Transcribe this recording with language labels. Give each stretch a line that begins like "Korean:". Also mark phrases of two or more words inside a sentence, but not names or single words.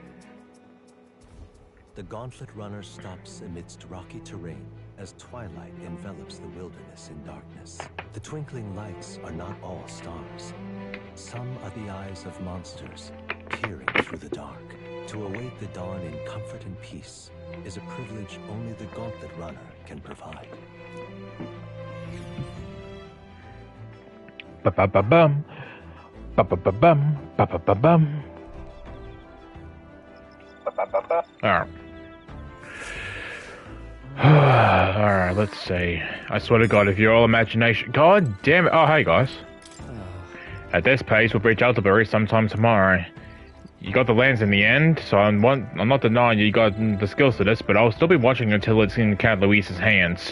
English: The Gauntlet Runner stops amidst rocky terrain as twilight envelops the wilderness in darkness. The twinkling lights are not all stars. Some are the eyes of monsters peering through the dark. To await the dawn in comfort and peace is a privilege only the Gauntlet Runner can provide. Ba-ba-ba-bum. Ba-ba-ba-bum. Ba-ba-ba-bum. Ba-ba-ba-ba. Alright. Alright, let's see. I swear to God, if you're all imagination... God damn it. Oh, hey, guys. At this pace, we'll reach Altabury sometime tomorrow. You got the lands in the end, so I'm not denying you got the skills to this, but I'll still be watching until it's in Count Luis's hands.